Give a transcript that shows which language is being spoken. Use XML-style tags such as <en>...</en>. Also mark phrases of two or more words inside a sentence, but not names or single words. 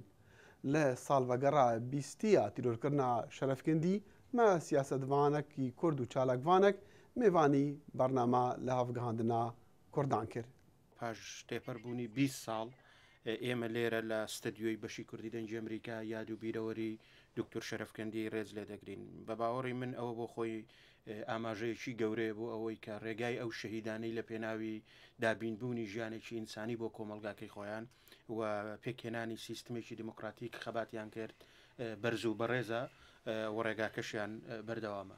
<ku>Li salvegera bîstiya tîrorkirina Şerefkendî me siyasetvanekî Kurd û çalakvanek mêvanî bername li hevgihandina Kurdan kir. Paş têperbûnî 20 sal</ku> <ckb>ئێمە لێرە لە ستدیۆی بەشی کوردی دەنجی ئەمریکا یاد و بیرەوەری دکتۆر شەرەفکەندی ڕێز لێ دەگرین. بە باوەڕی من ئەوە بۆ خۆی ئاماژەیەکی گەورەیە بۆ ئەوەی کە ڕێگای ئەو شەهیدانەی لە پێناوی دابینبوونی ژیانێکی ئینسانی بۆ کۆمەلگاکەی خۆیان و پێکێنانی سیستمێکی دموکراتیک خەباتیان کرد بەرز و بەڕێزە و ڕێگاکەشیان بەردەوامە.</ckb>